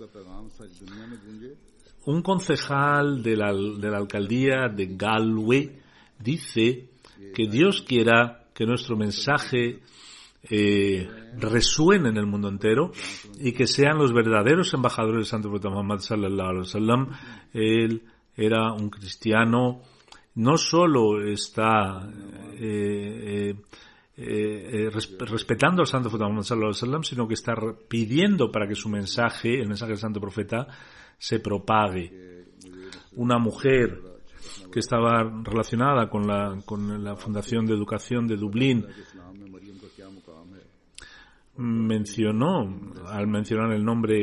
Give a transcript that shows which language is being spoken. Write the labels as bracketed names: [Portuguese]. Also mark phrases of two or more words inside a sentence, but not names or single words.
[Spanish] Un concejal de la alcaldía de Galway dice que Dios quiera que nuestro mensaje resuene en el mundo entero y que sean los verdaderos embajadores del Santo Profeta Muhammad [Arabic] صلى الله عليه وسلم. [Spanish] Él era un cristiano, no solo está respetando al Santo Profeta Muhammad [Arabic] صلى الله عليه وسلم, [Spanish] sino que está pidiendo para que el mensaje del Santo Profeta se propague. Una mujer que estaba relacionada con la Fundación de Educación de Dublín al mencionar el nombre